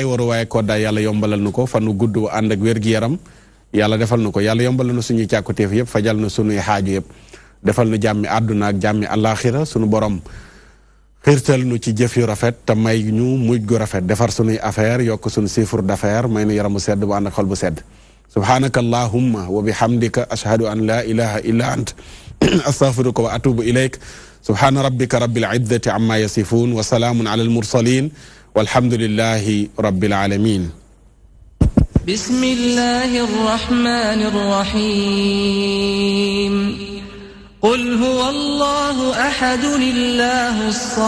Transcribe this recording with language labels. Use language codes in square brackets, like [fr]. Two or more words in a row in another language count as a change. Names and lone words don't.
[wo] waruwaay koddaay yàlla yombalal nu ko fanu gudd ànd ak wér-gi-yaram yàlla defal nu ko yàlla yombalal nu suñuy càkkutéef yëpp fajal nu suñuy xaaju yëpp defal nu jàmmi àdduna ak jàmmi àllaaxira suñu borom xiirtal nu ci jëf yu rafet te may ñu mujj gu rafet defar suñuy affaire yokk suñu [fr] chiffre d'affaires [wo] may nu yaramu sedd bu ànd ak xol bu sedd [ar] سبحانك اللهم وبحمدك أشهد أن لا إله إلا أنت أستغفرك وأتوب إليك سبحان ربك رب العزة عما يصفون وسلام على المرسلين والحمد لله رب العالمين بسم الله الرحمن الرحيم قل هو الله أحد الله الصمد